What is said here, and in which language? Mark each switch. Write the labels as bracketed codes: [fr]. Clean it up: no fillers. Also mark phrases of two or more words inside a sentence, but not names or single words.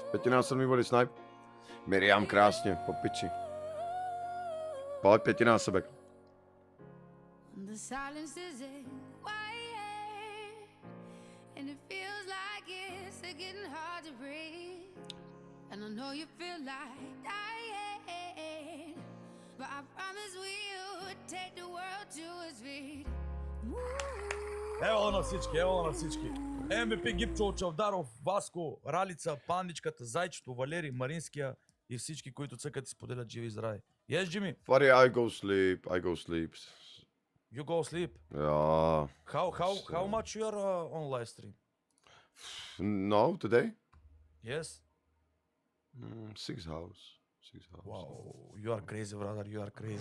[cs] 5násobný body snipe. Miriam krásně, po piči. Pojď 5násobek. [en] The silence is quiet, and it feels like it's getting hard to breathe. And I know you feel like dying, but I promise we would take the world to its feet. [bg] Ево на всички, ево на всички. MVP Гипчо, Чавдаров, Васко, Ралица, Пандичката, Зайчето, Валери, Маринския и всички, които цъкат и споделят живи и здрави. [en] Yes, Jimmy? Fari, I go sleep. You go sleep? Yeah. How much you are on live stream? No, today? Yes? 6 hours. Wow, you are crazy, brother, you are crazy.